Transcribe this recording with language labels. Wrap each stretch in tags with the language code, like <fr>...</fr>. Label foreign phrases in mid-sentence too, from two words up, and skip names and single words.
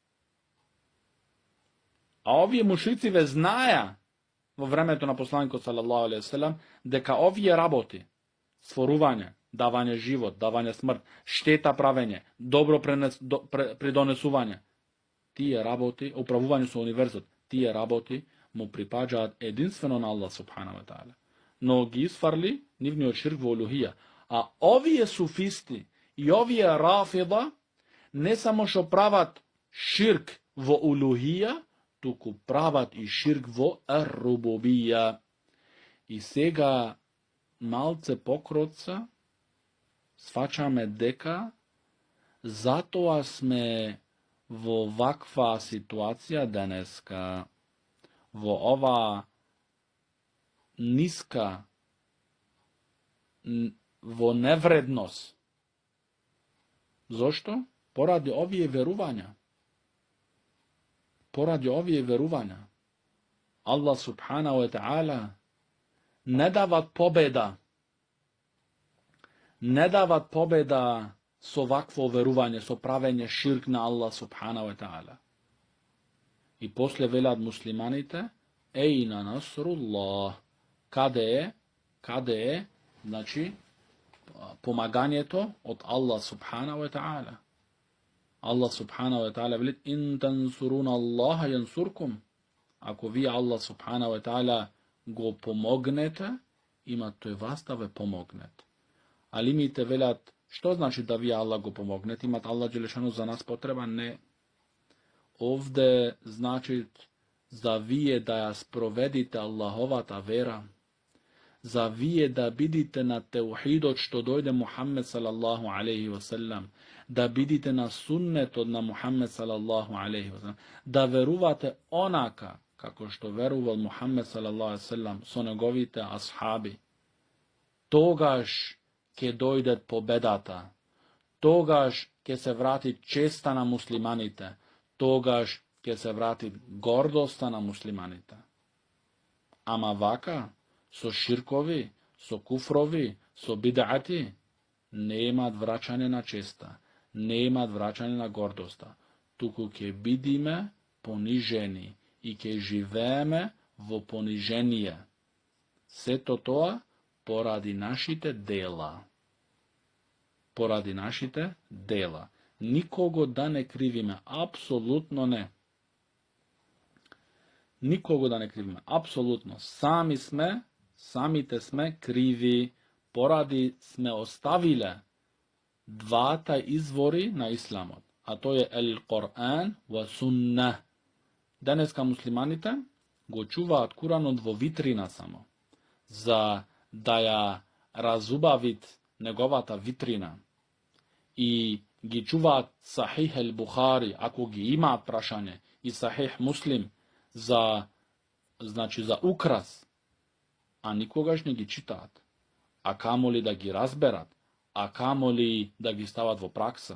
<mk>А овие мушрици ве знаеа во времето на посланикот</mk> <ar>صلى الله عليه وسلم</ar> <mk>дека овие работи, створување, давање живот, давање смрт, штета правење, добро придонесување, тие работи, управување со универзот, тие работи му припаѓаат единствено на</mk> <ar>الله سبحانه وتعالى.</ar> <mk>Но ги изфарли нивниот ширк во улухија. А овие суфисти и овие Рафида не само што прават ширк во улухија, туку прават и ширк во ар-рубубија. И сега малце покроца сваќаме дека затоа сме во ваква ситуација денеска, во ова ниска, во невредност. Зошто? Поради овие верувања.</mk> <ar>الله سبحانه وتعالى</ar> <mk>не дават победа со вакво верување, со правење ширк на</mk> <ar>الله سبحانه وتعالى.</ar> <mk>И после велат муслиманите,</mk> <ar>أين نصر الله,</ar> <mk>каде е, значи, помагањето од</mk> <ar>الله سبحانه وتعالى. الله سبحانه وتعالى</ar> <mk>велит,</mk> <ar>إن تنصروا الله ينصركم.</ar> <mk>Ако вие</mk> <ar>الله سبحانه وتعالى</ar> <mk>го помогнете, има тој вас да ве помогнет. Алимите велат, што значи да вие Аллах го помогнете? Имат</mk> <ar>الله جل شأنه</ar> <mk>за нас потреба? Не. Овде значи за вие да ја спроведите Аллаховата вера, за вие да видите на теухид од што дојде Мухамед</mk> <ar>صلى الله عليه وسلم,</ar> <mk>да видите на сунет од на Мухамед</mk> <ar>صلى الله عليه وسلم,</ar> <mk>да верувате онака како што верувал Мухамед</mk> <ar>صلى الله عليه وسلم,</ar> <mk>со неговите асхаби. Тогаш ќе дојде победата, тогаш ќе се врати честа на муслиманите, тогаш ќе се врати гордоста на муслиманите. Ама вака, со ширкови, со куфрови, со бид'ати, нема враќања на честа, нема враќања на гордоста. Туку ќе видиме понижени и ќе живеме во пониженије. Све то поради нашите дела. Поради нашите дела. Никого да не кривиме, апсолутно не. Никого да не кривиме, апсолутно. Самите сме криви, поради сме оставиле двата извори на исламу, а то је</mk> <ar>القرآن والسنة.</ar> <mk>Данеска муслиманите го чуваат Куранот во витрина само, за да ја разубавит неговата витрина и ги чуваат Сахих ел-Бухари, ако ги има прашање, и Сахих Муслим за украс, а никогаш не ги читат, а камоли да ги разберат, а камоли да ги стават во пракса.</mk>